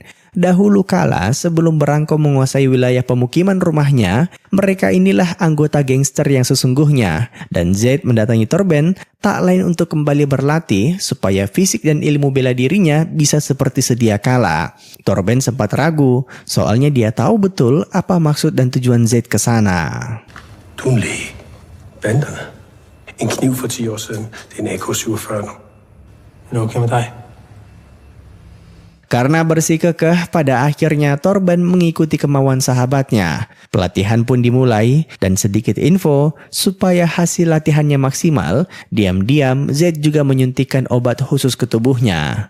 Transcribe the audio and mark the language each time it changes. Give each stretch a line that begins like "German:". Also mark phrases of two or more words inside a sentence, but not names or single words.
Indonesian: Dahulu kala, sebelum Branko menguasai wilayah pemukiman rumahnya, mereka inilah anggota gangster yang sesungguhnya. Dan Z mendatangi Torben tak lain untuk kembali berlatih supaya fisik dan ilmu bela dirinya bisa seperti sedia kala. Torben sempat ragu, soalnya dia tahu betul apa maksud dan tujuan Z ke sana.
Danish: Du er en læge. Banderne. En kniv for 10 år siden. Det er en AK-47 nu. Er det okay med dig?
Indonesian: Karena bersikukuh, pada akhirnya Torben mengikuti kemauan sahabatnya. Pelatihan pun dimulai, dan sedikit info, supaya hasil latihannya maksimal, diam-diam Z juga menyuntikkan obat khusus ke tubuhnya.